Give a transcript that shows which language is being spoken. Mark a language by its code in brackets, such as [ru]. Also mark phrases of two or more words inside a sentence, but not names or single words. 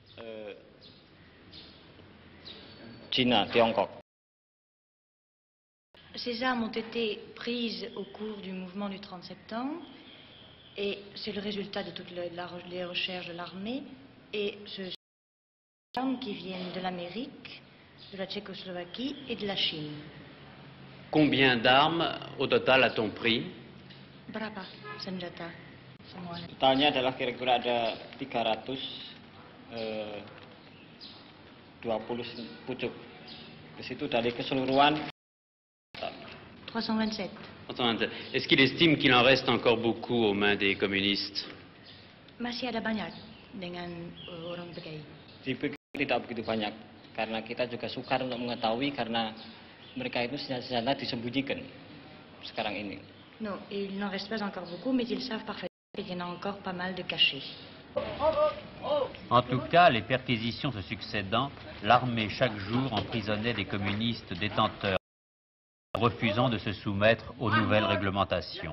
[fr] Ces armes ont été prises au cours du mouvement du 30 septembre et c'est le résultat de toutes les recherches de l'armée et ce sont des armes qui viennent de l'Amérique de la Tchécoslovaquie et de la Chine. Combien d'armes au total a-t-on pris? [id] Berapa senjata semuanya? Totalnya adalah kira-kira ada 320 pucuk. Di situ dari keseluruhan 327. [fr] Est-ce qu'il estime qu'il en reste encore beaucoup aux mains des communistes? [id] Masih ada banyak dengan orang PKI. dipikir tidak begitu banyak karena kita juga sukar untuk mengetahui karena mereka itu senjata disembunyikan sekarang ini. [fr] Non, il n'en reste pas encore beaucoup, mais ils savent parfaitement qu'il y en a encore pas mal de cachés. En tout cas, les perquisitions se succédant, l'armée chaque jour emprisonnait des communistes détenteurs, refusant de se soumettre aux nouvelles réglementations.